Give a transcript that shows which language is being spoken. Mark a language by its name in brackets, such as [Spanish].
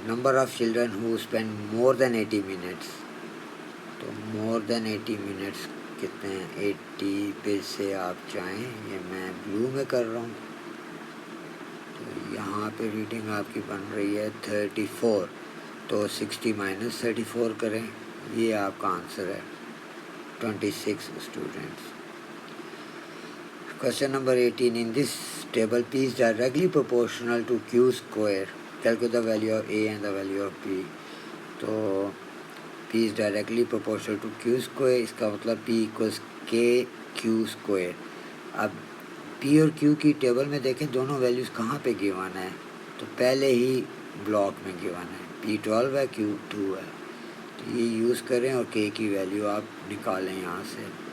[English] Number of children who spend more than 80 minutes. [Urdu] تو مور دین 80 minutes کتنے ہیں؟ 80 پہ سے آپ چاہیں، یہ میں بلو میں کر رہا ہوں. تو یہاں پہ ریڈنگ آپ کی بن رہی ہے 34. تو 60 مائنس 34 کریں. یہ آپ کا آنسر ہے 26 students. [English] Question number 18. In this table, P is directly proportional to Q square. Calculate the value of A and the value of B. [Urdu] تو [English] P is directly proportional to Q square. [Urdu] اس کا مطلب [English] P equals KQ square. [Urdu] اب P اور Q کی table میں دیکھیں دونوں values کہاں پہ گیون ہے. تو پہلے ہی بلاک میں گیون ہے. P12 ہے، Q2 ہے. تو یہ یوز کریں اور K کی ویلیو آپ نکالیں یہاں سے.